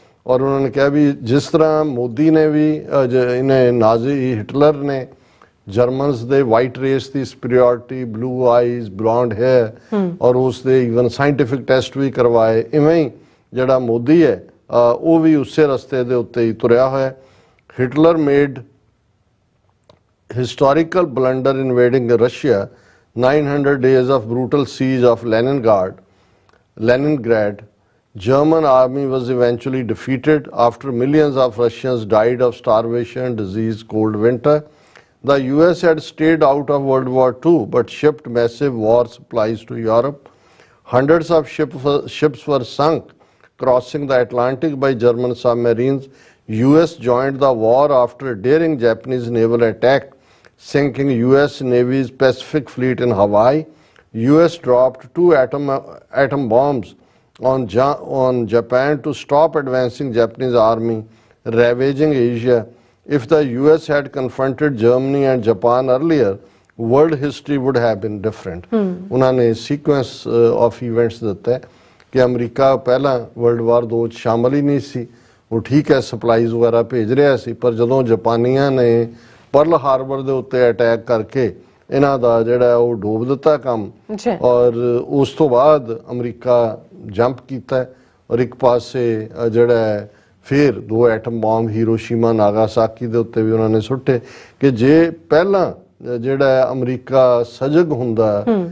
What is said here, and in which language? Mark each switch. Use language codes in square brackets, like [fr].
[pa] ਔਰ ਉਹਨਾਂ ਨੇ ਕਿਹਾ ਵੀ ਜਿਸ ਤਰ੍ਹਾਂ ਮੋਦੀ ਨੇ ਵੀ ਇਹਨੇ ਨਾਜ਼ੀ ਹਿਟਲਰ ਨੇ ਜਰਮਨਸ ਦੇ ਵਾਈਟ ਰੇਸ ਦੀ ਸੁਪੀਰੀਅਰਿਟੀ, ਬਲੂ ਆਈਜ਼, ਬਲੌਂਡ ਹੇਅਰ, ਔਰ ਉਸ ਦੇ ਈਵਨ ਸਾਇੰਟੀਫਿਕ ਟੈਸਟ ਵੀ ਕਰਵਾਏ, ਇਵੇਂ ਹੀ ਜਿਹੜਾ ਮੋਦੀ ਹੈ ਉਹ ਵੀ ਉਸੇ ਰਸਤੇ ਦੇ ਉੱਤੇ ਹੀ ਤੁਰਿਆ ਹੋਇਆ। [en] Hitler made historical blunder invading Russia, 900 days of brutal siege of Leningrad, German army was eventually defeated after millions of Russians died of starvation, disease, cold winter. The US had stayed out of World War II but shipped massive war supplies to Europe. Hundreds of ships were sunk crossing the Atlantic by German submarines. US joined the war after a daring Japanese naval attack, sinking US Navy's Pacific Fleet in Hawaii. US dropped 2 atom bombs on Japan to stop advancing Japanese army ravaging Asia. If the US had confronted Germany and Japan earlier, world history would have been different. [hi] उन्होंने [en] sequence of events [pa] ਦਿੱਤਾ ਹੈ [hi] कि अमरीका पहला world war 2 ਚ शामिल ही नहीं सी, वो ठीक है सप्लाईज वगैरह भेज रहा सी, पर [pa] ਜਦੋਂ ਜਾਪਾਨੀਆਂ ਨੇ पर्ल हार्बर ਦੇ ਉੱਤੇ ਅਟੈਕ ਕਰਕੇ ਇਹਨਾਂ ਦਾ ਜਿਹੜਾ ਉਹ ਡੋਬ ਦਿੱਤਾ ਕੰਮ, ਔਰ ਉਸ ਤੋਂ ਬਾਅਦ ਅਮਰੀਕਾ ਜੰਪ ਕੀਤਾ ਔਰ ਇੱਕ ਪਾਸੇ ਜਿਹੜਾ ਫਿਰ 2 ਐਟਮ ਬੰਬ ਹੀਰੋਸ਼ੀਮਾ ਨਾਗਾਸਾਕੀ ਦੇ ਉੱਤੇ ਵੀ ਉਹਨਾਂ ਨੇ ਸੁੱਟੇ ਕਿ ਜੇ ਪਹਿਲਾਂ ਜਿਹੜਾ ਅਮਰੀਕਾ ਸਜਗ ਹੁੰਦਾ,